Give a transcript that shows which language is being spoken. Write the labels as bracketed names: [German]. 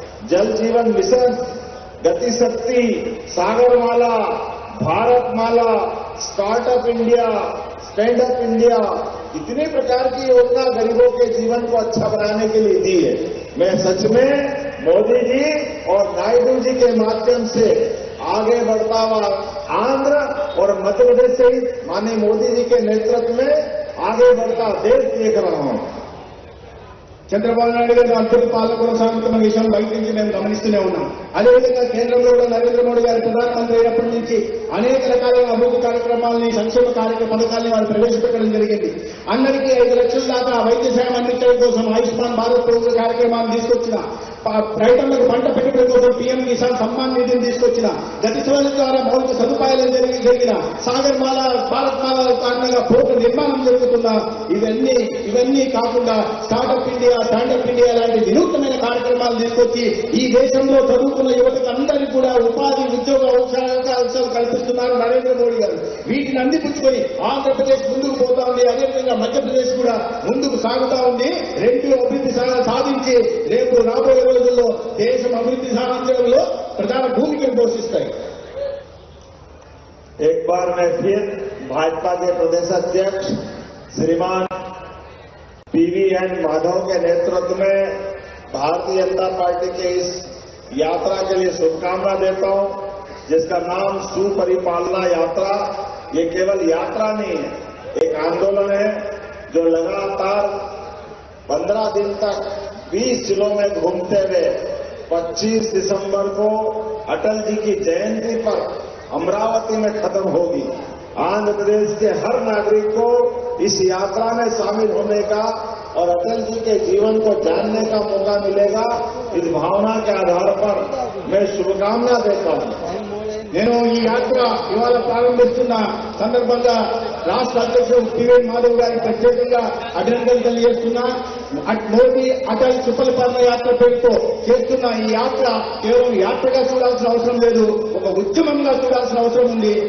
[Hindi] जल जीवन मिशन, गति शक्ति, Sagarmala, Bharatmala, startup India, stand up India, इतने प्रकार की योजना गरीबों के जीवन को अच्छा बनाने के लिए दी है। मैं सच में मोदी जी और नायडू जी के माध्यम से आगे बढ़ता हुआ आंध्र और मध्य प्रदेश से माननीय मोदी जी के नेतृत्व में आगे बढ़ता देश देख रहा हूं. [Telugu] చంద్రబాబు నాయుడు గారి అద్భుత పాలన కొనసాగుతున్న విషయం బయట నుంచి మేము గమనిస్తూనే ఉన్నాం. అదేవిధంగా కేంద్రంలో కూడా నరేంద్ర మోడీ గారు ప్రధానమంత్రి అయినప్పటి నుంచి అనేక రకాలైన అభివృద్ధి కార్యక్రమాలని, సంక్షేమ పథకాలని వారు ప్రవేశపెట్టడం జరిగింది. అందరికీ 5 లక్షల దాకా వైద్య సేవ అందించడం కోసం ఆయుష్మాన్ భారత్ ప్రభుత్వ కార్యక్రమాన్ని తీసుకొచ్చిన, రైతులకు పంట పెట్టుబడి కోసం పీఎం కిసాన్ సమ్మాన్ నిధిని తీసుకొచ్చిన, గతి శివల ద్వారా మౌలిక సదుపాయాలు జరిగిన, సాగర్మాల, భారత్మాల కారణంగా పోర్టు నిర్మాణం జరుగుతున్నా, ఇవన్నీ కాకుండా స్టార్టప్ ఇండియా, స్టాండప్ ఇండియా లాంటి వినూత్నమైన కార్యక్రమాలు తీసుకొచ్చి ఈ దేశంలో చదువుకున్న యువతకు అందరికీ కూడా ఉపాధి, ఉద్యోగ అవకాశాలు కల్పిస్తున్నారు నరేంద్ర మోడీ గారు. వీటిని అందిపుచ్చుకొని ఆంధ్రప్రదేశ్ ముందుకు పోతా ఉంది. అదేవిధంగా మధ్యప్రదేశ్ కూడా ముందుకు సాగుతా ఉంది. రెండు అభివృద్ధి సాధించి రేపు రాబోయే రోజుల్లో దేశం అభివృద్ధి సాధించడంలో ప్రధాన భూమికను పోషిస్తాయి. [Hindi] एक बार मैं फिर भाजपा के प्रदेश अध्यक्ष श्रीमान पीवीएन माधव के नेतृत्व में भारतीय जनता पार्टी के इस यात्रा के लिए शुभकामना देता हूं, जिसका नाम सुपरिपालना यात्रा। ये केवल यात्रा नहीं है, एक आंदोलन है जो लगातार 15 दिन तक 20 जिलों में घूमते हुए 25 दिसंबर को अटल जी की जयंती पर अमरावती में खत्म होगी। आंध्र प्रदेश के हर नागरिक को इस यात्रा में शामिल होने का और अटल जी के जीवन को जानने का मौका मिलेगा। इस भावना के आधार पर मैं शुभकामना देता हूं. [Telugu] నేను ఈ యాత్ర ఇవాళ ప్రారంభిస్తున్న సందర్భంగా రాష్ట్ర అధ్యక్షుడు పివిఎన్ మాధవ్ గారికి ప్రత్యేకంగా అభినందనలు తెలియజేస్తున్నా. మోదీ అటల్ సుఫలపర్ణ యాత్ర పేరుతో చేస్తున్న ఈ యాత్ర కేవలం యాత్రగా చూడాల్సిన అవసరం లేదు, ఒక ఉద్యమంగా చూడాల్సిన అవసరం ఉంది.